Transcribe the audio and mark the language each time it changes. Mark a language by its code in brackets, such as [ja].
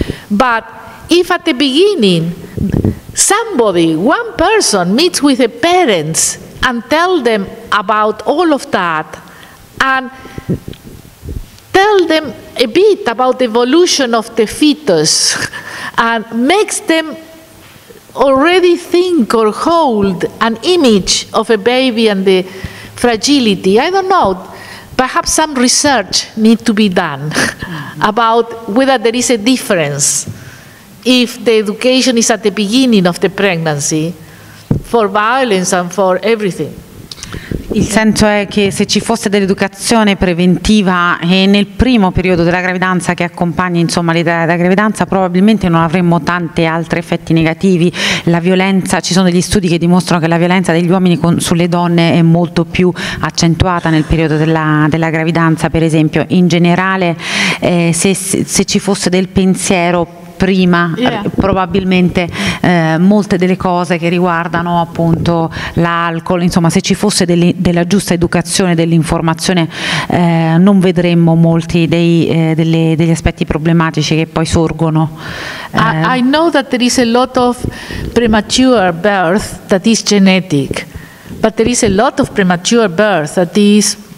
[en] But if at the beginning somebody, one person meets with the parents and tell them about all of that, and tell them a bit about the evolution of the fetus, and makes them already think or hold an image of a baby and the fragility. I don't know, perhaps some research needs to be done about whether there is a difference if the education is at the beginning of the pregnancy for violence and for everything. [it] Il senso è che se ci fosse dell'educazione preventiva nel primo periodo della gravidanza che accompagna, insomma, l'età della gravidanza, probabilmente non avremmo tanti altri effetti negativi. La violenza, ci sono degli studi che dimostrano che la violenza degli uomini sulle donne è molto più accentuata nel periodo della gravidanza, per esempio. In generale, se ci fosse del pensiero prima, probabilmente molte delle cose che riguardano appunto l'alcol, insomma, se ci fosse della giusta educazione, dell'informazione, non vedremmo molti degli aspetti problematici che poi sorgono. [en] I know that there is a lot of premature birth that is genetic, but there is a lot of premature birth that is